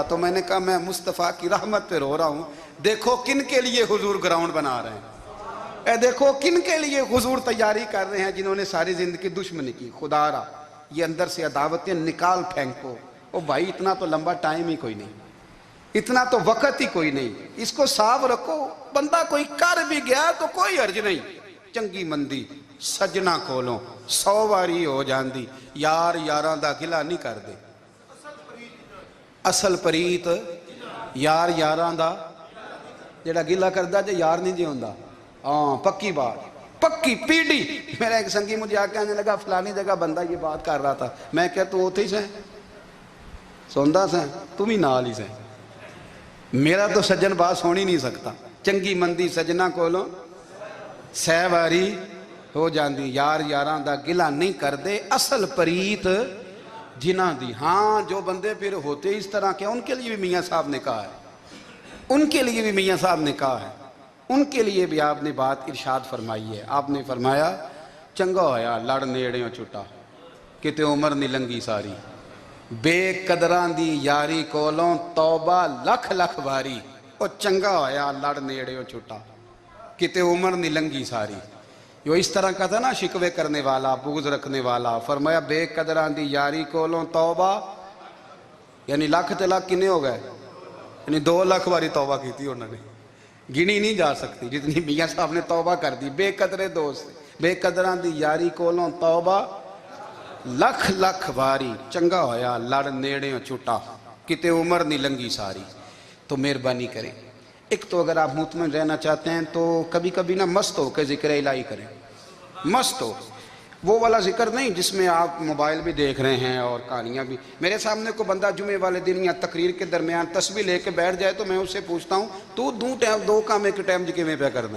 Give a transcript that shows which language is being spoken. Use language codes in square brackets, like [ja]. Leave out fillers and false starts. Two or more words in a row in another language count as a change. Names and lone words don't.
[ur] تو میں نے کہا میں مصطفیٰ کی رحمت پہ رو رہا ہوں، دیکھو کن کے لیے حضور گراؤنڈ بنا رہے ہیں، اے دیکھو کن کے لیے حضور تیاری کر رہے ہیں، جنہوں نے ساری زندگی دشمنی کی۔ خدا را یہ اندر سے عداوتیں نکال پھینکو۔ او بھائی اتنا تو لمبا ٹائم ہی کوئی نہیں، اتنا تو وقت ہی کوئی نہیں، اس کو صاف رکھو۔ بندہ کوئی کر بھی گیا تو کوئی حرج نہیں، [pa] چنگی مندی سجنا کولوں 100 واری ہو جاندی، یار یاراں دا گلا نہیں کر دے، اصل پریت یار یاراں دا جڑا گلا کردا جے یار نہیں جی ہوندا۔ [ur] ہاں پکی بات، پکی پیڑی۔ میرا ایک سنگی مجھے آ کے آنے لگا فلانی جگہ بندہ یہ بات کر رہا تھا، میں کہا [pa] تو اوتھے ہی سے سوندا سے تم ہی نال ہی سے، [ur] میرا تو سجن بات سونی نہیں سکتا۔ [pa] چنگی مندی سجنا کولوں 100 واری ہو جاندی، یار یاراں دا گلا نہیں کر دے، اصل پریت جنہ دی۔ [ur] ہاں جو بندے پھر ہوتے اس طرح کے ان کے لیے بھی میاں صاحب نے کہا ہے، ان کے لیے بھی میاں صاحب نے کہا ہے، ان کے لیے بھی آپ نے بات ارشاد فرمائی ہے۔ آپ نے فرمایا [pa] چنگا ہویا لڑ نیڑیوں چھٹا، کتے عمر نہیں لنگی ساری، بے قدراں دی یاری کولوں توبہ لکھ لکھ باری۔ او چنگا ہویا لڑ نیڑیوں چھٹا، کتے عمر نہیں لنگی ساری۔ [ur] جو اس طرح کا تھا نا شکوے کرنے والا، بغض رکھنے والا، فرمایا [pa] بے قدراں دی یاری کولوں توبہ، [ur] یعنی لاکھ تے لاکھ کنے ہو گئے، یعنی 2 لاکھ باری توبہ کی تھی انہوں نے، گنی نہیں جا سکتی جتنی میاں صاحب نے توبہ کر دی۔ بے قدرے دوست، [pa] بے قدراں دی یاری کولوں توبہ لکھ لکھ باری، چنگا ہویا لڑ نیڑیوں چھٹا، کتے عمر نہیں لنگی ساری۔ [ur] تو مہربانی کریں، ایک تو اگر آپ مطمئن رہنا چاہتے ہیں تو کبھی کبھی نا مست ہو کے ذکر الہی کریں، مست ہو، وہ والا ذکر نہیں جس میں آپ موبائل بھی دیکھ رہے ہیں اور کہانیاں بھی۔ میرے سامنے کو بندہ جمعے والے دن یا تقریر کے درمیان تسبیح لے کے بیٹھ جائے تو میں اس سے پوچھتا ہوں تو دو کام ایک ٹائم جی میں پہ کرنا ہے؟